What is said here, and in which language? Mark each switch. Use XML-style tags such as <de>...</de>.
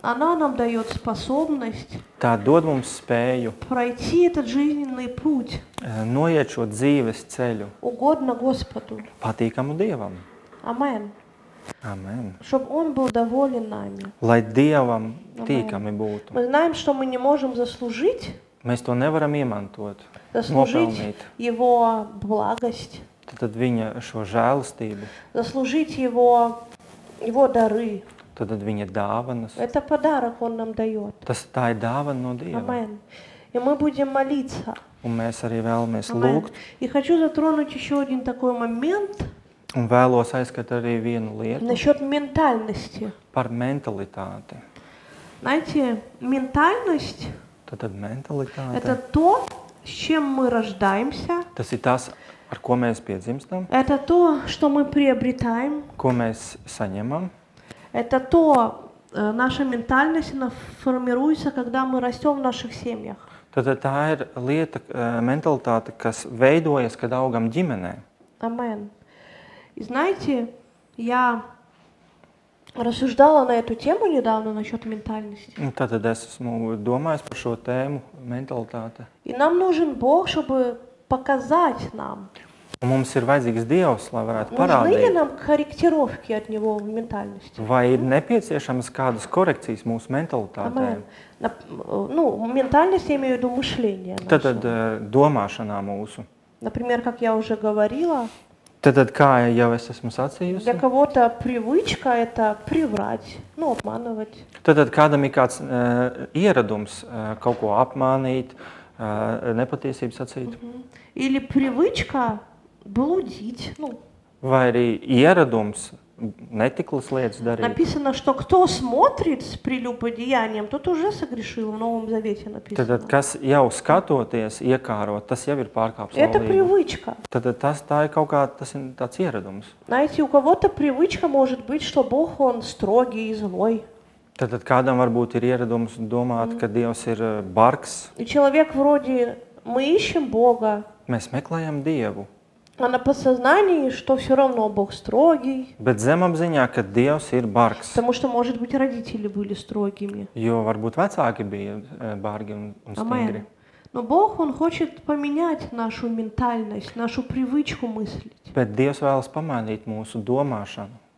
<ru>Она нам дает способность</ru> <lv>tā dod mums spēju</lv> <ru>пройти этот жизненный путь</ru> <lv>noiet šo dzīves ceļu</lv> <ru>угодно Господу.</ru> <lv>patīkamu Dievam.</lv> <ru>Амен.</ru> <lv>Amen.</lv> <ru>Чтобы Он был доволен нами.</ru> <lv>Lai Dievam tīkami būtu.</lv> <ru>Мы знаем, что мы не можем заслужить</ru> <lv>Mēs to nevaram iemantot,</lv> <ru>заслужить</ru> <lv>nopelnīt.</lv> <ru>Его благость,</ru> <lv>Tad viņa šo žēlastību,</lv> <ru>заслужить Его дары.</ru> <lv>tad viņa dāvanas.</lv> <ru>Это подарок Он нам дает.</ru> <lv>Tā ir dāvana no Dieva.</lv> <ru>Амен. И мы будем молиться.</ru> <lv>Un mēs arī vēlamies</lv> <ru>Амен.</ru> <lv>lūgt.</lv> <ru>И хочу затронуть еще один такой момент</ru> <lv>Un vēlos aizskat arī vienu lietu</lv> <ru>насчет ментальности.</ru> <lv>par mentalitāti.</lv> <ru>Знаете, ментальность</ru> <lv>Tad mentalitāte.</lv> <ru>это то, с чем мы рождаемся.</ru> <lv>Tas ir tas, ar ko mēs piedzimstam,</lv> <ru>Это то, что мы приобретаем.</ru> <lv>ko mēs saņemam.</lv> <ru>Это то, наша ментальность, она формируется, когда мы растем в наших семьях.</ru> <lv>Tad tā ir lieta, mentalitāte, kas veidojas, kad augam ģimenē.</lv> <ru>Амен. И знаете, я рассуждала на эту тему недавно насчет ментальности.</ru> <lv>Un tad es esmu domājis par šo tēmu mentalitāte.</lv> <ru>И нам нужен Бог, чтобы показать нам,</ru> <lv>Un mums ir vajadzīgs Dievs, lai varētu</lv> <ru>нужны ли</ru> <lv>parādīt,</lv> <ru>нам корректировки от Него в ментальности.</ru> <lv>vai ir nepieciešamas kādas korekcijas mūsu mentalitātē.</lv> <ru>Амен. Ну, ментальность, я имею в виду мышление</ru> <lv>Tad</lv> <ru>наше.</ru> <lv>domāšanā mūsu.</lv> <ru>Например, как я уже говорила,</ru> <lv>Tad kā jau es esmu sacījusi,</lv> <ru>для кого-то привычка – это приврать, ну, обманывать.</ru> <lv>tad kādam ir kāds ieradums kaut ko apmānīt, nepatiesību sacīt.</lv> <ru>Или привычка блудить. Ну,</ru> <lv>Vai arī ieradums netiklas lietas darīt.</lv> <ru>написано, что кто смотрит с прелюбодеянием, тот уже согрешил, в Новом Завете написано.</ru> <lv>Tad, kas jau skatoties, iekārot, tas jau ir pārkāpts</lv> <ru>Это</ru> <lv>laulību.</lv> <ru>привычка.</ru> <lv>Tad tā ir kaut kā, tas ir tāds ieradums.</lv> <ru>Знаете, у кого-то привычка может быть, что Бог, Он строгий и злой.</ru> <lv>Tad kādam varbūt ir ieradums domāt, ka Dievs ir bargs.</lv> <ru>И человек вроде, мы ищем Бога,</ru> <lv>Mēs meklējam Dievu,</lv> <ru>а на подсознании, что все равно Бог строгий,</ru> <lv>bet zemapziņā, ka Dievs ir bargs.</lv> <ru>потому что, может быть, родители были строгими.</ru> <lv>Jo varbūt vecāki bija bargi un stingri.</lv> <ru>Амен. Но Бог, Он хочет поменять нашу ментальность, нашу привычку мыслить.</ru> <lv>Bet Dievs vēlas pamainīt mūsu domāšanu.</lv>